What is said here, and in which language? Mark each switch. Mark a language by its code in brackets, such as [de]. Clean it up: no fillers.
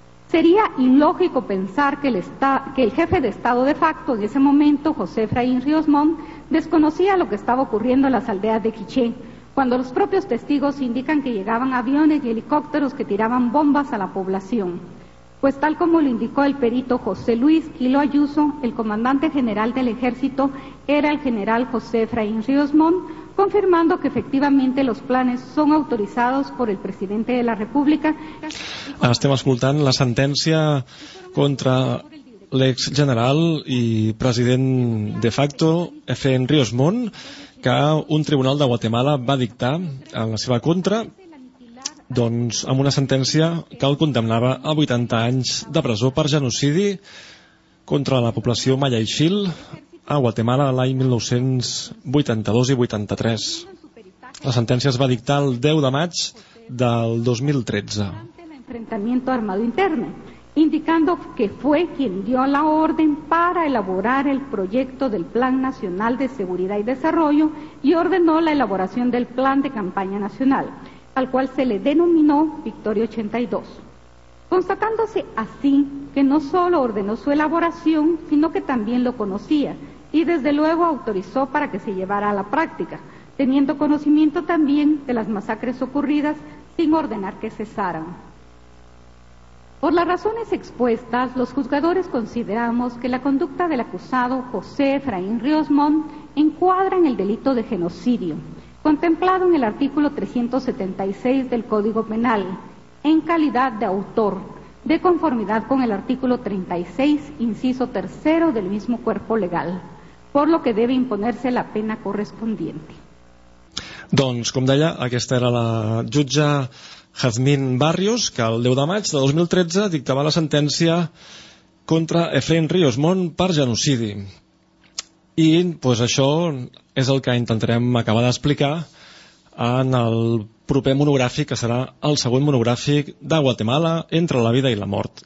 [es] Sería ilógico pensar que el jefe de Estado de facto en ese momento, José Efraín Ríos Montt, desconocía lo que estaba ocurriendo en las aldeas de Quiché, cuando los propios testigos indican que llegaban aviones y helicópteros que tiraban bombas a la población. Pues tal como lo indicó el perito José Luis Quiló Ayuso, el comandante general del ejército era el general José Efraín Ríos Montt, confirmando que efectivamente los planes son autorizados por el presidente de la República. [ca] Estem escoltant la sentència contra l'ex general i president de facto, Efraín Ríos Montt, que un tribunal de Guatemala va dictar en la seva contra, doncs amb una sentència que el condemnava a 80 anys de presó per genocidi contra la població maia i xil a Guatemala l'any 1982 i 83. La sentència es va dictar el 10 de maig del 2013. [es] L'enfrentamiento armado interno, indicando que fue quien dio la orden para elaborar el proyecto del Plan Nacional de Seguridad y Desarrollo y ordenó la elaboración del Plan de Campaña Nacional, al cual se le denominó Victoria 82. Constatándose así que no solo ordenó su elaboración, sino que también lo conocía y desde luego autorizó para que se llevara a la práctica, teniendo conocimiento también de las masacres ocurridas sin ordenar que cesaran. Por las razones expuestas, los juzgadores consideramos que la conducta del acusado José Efraín Ríos Montt encuadra en el delito de genocidio, contemplado en el artículo 376 del Código Penal, en calidad de autor, de conformidad con el artículo 36, inciso tercero del mismo cuerpo legal, por lo que debe imponerse la pena correspondiente. [ca] Doncs, com deia, aquesta era la jutja Jazmín Barrios, que el 10 de maig de 2013 dictava la sentència contra Efraín Ríos Montt per genocidi. I pues, això és el que intentarem acabar d'explicar en el proper monogràfic, que serà el següent monogràfic de Guatemala, entre la vida i la mort.